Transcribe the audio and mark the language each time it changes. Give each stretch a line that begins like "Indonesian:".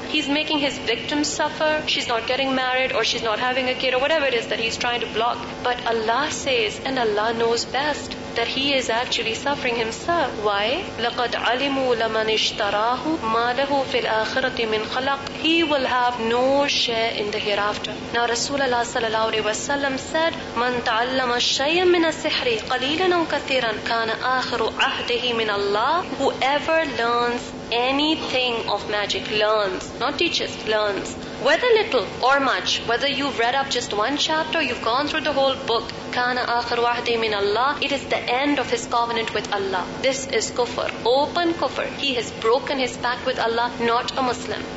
English: He's making his victim suffer. She's not getting married, or she's not having a kid, or whatever it is that he's trying to block. But Allah says, and Allah knows best, that he is actually suffering himself. Why?
Arabic: لَقَدْ عَلِمُوا لَمَنِ اشْتَرَاهُ مَا لَهُ فِي الْآخِرَةِ مِنْ خَلَقٍ.
English: He will have no share in the hereafter. Now Rasulullah sallallahu alaihi wasallam said,
Arabic: مَنْ تَعَلَّمَ شَيْئًا مِنَ السِّحْرِ قَلِيلًا أَوْ كَثِيرًا كَانَ آخِرُ عَهْدِهِ مِنَ اللَّهِ.
English: Whoever learns anything of magic, learns, not teaches, learns, whether little or much, whether you've read up just one chapter, you've gone through the whole book,
Arabic: كَانَ آخِرُ عَهْدِهِ مِنَ اللَّهِ.
English: It is the end of his covenant with Allah. This is kufr, open kufr. He has broken his pact with Allah, not a Muslim.